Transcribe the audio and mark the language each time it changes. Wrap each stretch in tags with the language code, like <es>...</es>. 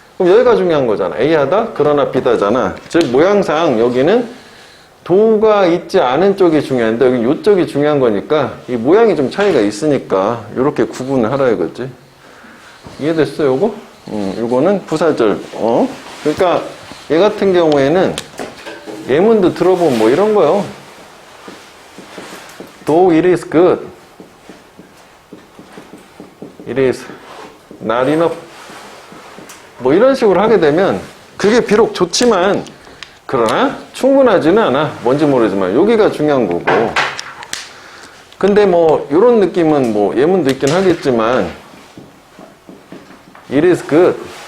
<ko>그럼 여기가 중요한 거잖아. A 하다 그러나 B다잖아. 즉 모양상 여기는 도우가 있지 않은 쪽이 중요한데 여기 이쪽이 중요한 거니까 이 모양이 좀 차이가 있으니까 이렇게 구분을 하라 이거지. 이해됐어, 요거? 요거는 부사절. 그러니까 얘 같은 경우에는 예문도 들어보면 뭐 이런 거요.</ko> <en>Though it is good, it is not enough.</en> <ko>뭐 이런 식으로 하게 되면 그게 비록 좋지만 그러나 충분하지는 않아. 뭔지 모르지만 여기가 중요한 거고. 근데 뭐 이런 느낌은 뭐 예문도 있긴 하겠지만</ko> <en>it is good.</en>